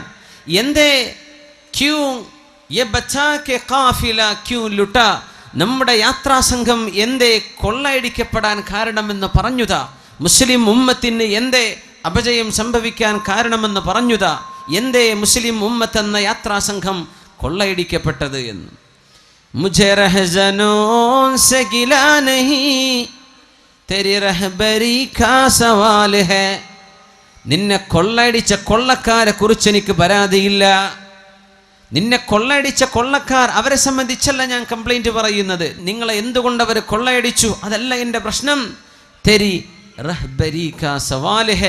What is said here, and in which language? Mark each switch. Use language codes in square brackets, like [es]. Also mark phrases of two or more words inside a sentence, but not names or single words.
[ur] എന്തേ کیوں یہ بچا کے قافلہ کیوں لٹا. [ml] നമ്മുടെ യാത്രാസംഘം എന്തേ കൊള്ളയടിക്കപ്പെടാൻ കാരണമെന്ന് പറഞ്ഞുതാ. മുസ്ലിം ഉമ്മത്തിന് എന്തേ അപജയം സംഭവിക്കാൻ കാരണമെന്ന് പറഞ്ഞുതാ. എന്തേ മുസ്ലിം ഉമ്മത്ത് എന്ന യാത്രാസംഘം കൊള്ളയടിക്കപ്പെട്ടത് എന്ന്. [ur] മുझे रहज़नों से गिला नहीं तेरी रहबरी का सवाल है. [ml] നിന്നെ കൊള്ളയടിച്ച കൊള്ളക്കാരെ കുറിച്ച് എനിക്ക് പരാതിയില്ല. നിന്നെ കൊള്ളയടിച്ച കൊള്ളക്കാർ, അവരെ സംബന്ധിച്ചല്ല ഞാൻ കംപ്ലൈൻറ്റ് പറയുന്നത്. നിങ്ങളെ എന്തുകൊണ്ട് അവർ കൊള്ളയടിച്ചു അതല്ല എൻ്റെ പ്രശ്നം. [ur] تیری رہبری کا سوال ہے.